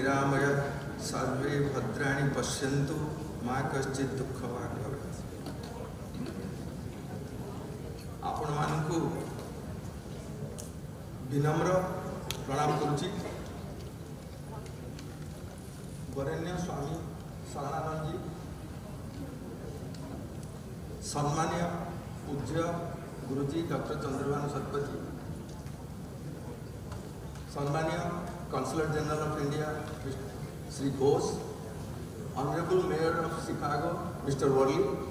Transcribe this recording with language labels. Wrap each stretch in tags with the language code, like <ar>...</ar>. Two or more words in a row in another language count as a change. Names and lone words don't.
<sa>करुणामय सर्वे भद्राणि पश्यन्तु मा कश्चित् दुःखभाग् भवेत्।</sa> <or>ଆପଣମାନଙ୍କୁ ବିନମ୍ର ପ୍ରଣାମ କରୁଛି। ବରେଣ୍ୟ ସ୍ୱାମୀ ଶରଣାନନ୍ଦ ଜୀ, ସମ୍ମାନୀୟ ପୂଜ୍ୟ ଗୁରୁଜୀ</or> <en>डॉक्टर चंद्रभानु सतपथी, सम्मानीय Consulate General of India श्री घोष, Honorable Mayor of Chicago Mister वर्ली,</en>